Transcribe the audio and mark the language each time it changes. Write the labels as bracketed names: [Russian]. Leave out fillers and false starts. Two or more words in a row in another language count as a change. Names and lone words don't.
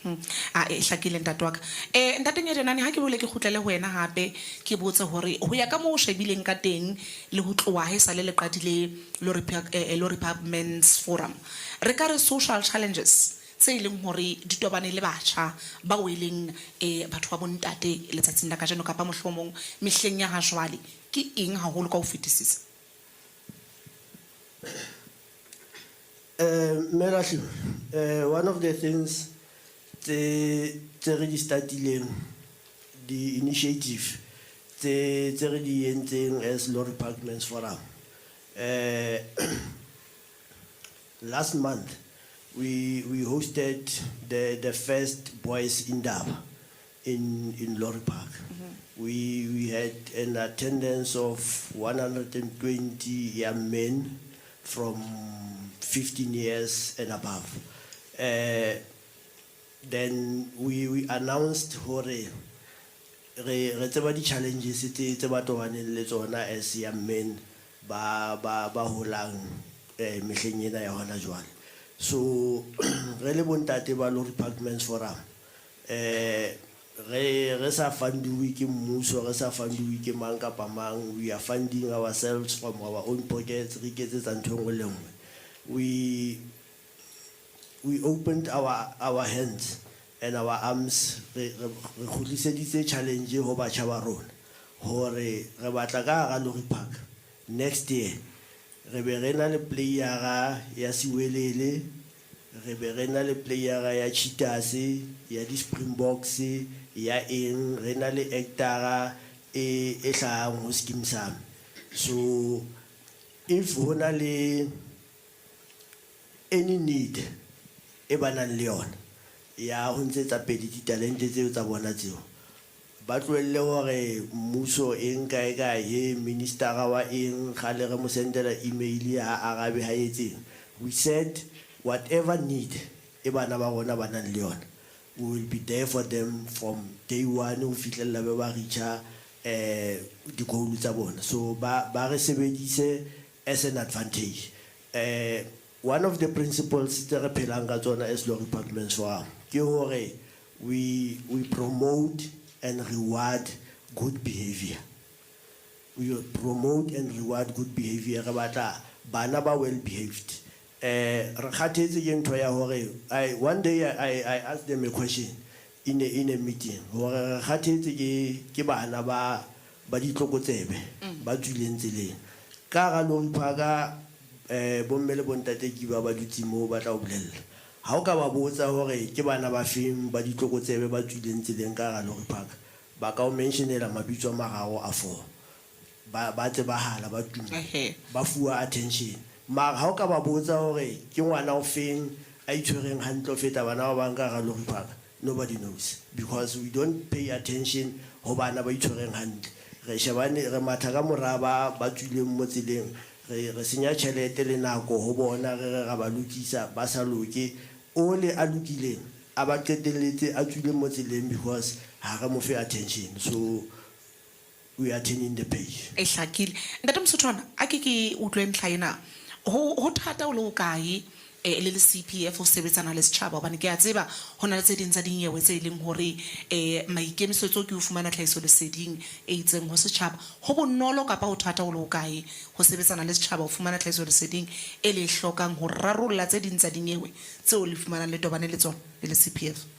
[Southern Sotho] e hlakile ntate wa ka ntate Nyadenane ha ke bole ke kgutlele ho wena hape ke botse hore ho ya ka mo o shebileng ka teng le ho tloha he sa le qadile Lorry Park Men's Forum re ka re social challenges tse ileng hore di tobane le batjha ba o ileng batho ba bontate letsatsing la kajeno kapa mohlomong mehleng ya ha jwale ke eng haholo ka ho fetisisa Merahle, [English] one of the things the starting the initiative the thing as Lorry Park Men's Forum. Last month we hosted the first Boys in Dab in Lorry Park. We had an attendance of 120 young men from 15 years and above. Then we announced [Southern Sotho] hore re tseba di challenges tse ba tobaneng le tsona [English] as young men [Southern Sotho] ba holang mehleng ena ya hona jwale. So re le bontate ba Lorry Park Men's Forum re sa fundiwe ke mmuso re sa fundiwe ke mang kapa mang. [English] We are funding ourselves from our own pockets [Southern Sotho] re ketsetsa ntho engwe le engwe. [English] We opened our hands and our arms [Southern Sotho] re khutliseditse challenge ho batjha ba rona hore re batla ka ga Lorry Park [English] next year [Southern Sotho] re be re na le player ya Siwelele re be re na le player ya Cheetahs ya di Springboks ya eng re na le actor e hlahang ho Skeem Saam. So if hona le [English] any need [Southern Sotho] e banang le yona ya ho ntshetsa pedi ditalente tseo tsa bona tseo ba tlohelle hore mmuso eng kae kae minister wa eng khale re mo sendela email ya arabe ha etseng. [English] We said whatever need [Southern Sotho] e bana ba rona banang le yona [English] we will be there for them from day one [Southern Sotho] ho fihlella be ba reacha di goal tsa bona. So ba re sebedise [English] as an advantage. One of the principles that [Southern Sotho] re phelang ka tsona [English] as Lorry Park Men's Forum [Southern Sotho] ke hore [English] we promote and reward good behavior. We promote and reward good behavior. [Southern Sotho] Re batla bana ba [English] well behaved. [Southern Sotho] Re khathetse ke ntho ya hore [English] one day I asked them a question in a meeting [Southern Sotho] hore re khathetse ke bana ba ditlokotsebe ba tswileng tseleng ka ga Lorry Park bomme le bontate ke ba dutse mo ba tla o bolella ha o ka ba botsa hore ke bana ba feng ba ditlokotsebe ba tswileng tseleng ka ga Lorry Park ba ka o mentionela mabitso a mararo a 4 ba tsebahala ba tuma ba fuwa attention. Mara ha o ka ba botsa hore ke ngwana o feng a itshwereng hantle feta bana ba bang ka ga Lorry Park [English] nobody knows because we don't pay attention [Southern Sotho] ho bana ba itshwereng hantle. Re shebane re matha ka moraba ba tswileng mo tseleng re senya tšhelete le nako ho bona re ga ba lokisa ba sa loke ole a lokileng a ba qetelletse a tswile mo tseleng because ha re mo fe attention. [English] So we are turning the page. [Southern Sotho] e hlakile ntate Msothwana a ke utlwe ntlha ena ho thata o le o kae le CPF o sebetsana le setjhaba hobane ke a tseba hona le tse ding tsa dinyewe tse ileng hore maikemisetso ke o fumana tlhahiso leseding e itseng ho setjhaba ho bonolo kapa ho thata o le o kae ho sebetsana le setjhaba o fumana tlhahiso leseding e le hlokang ho rarolla tse ding tsa dinyewe tseo le fumana le tobane le tsona le CPF.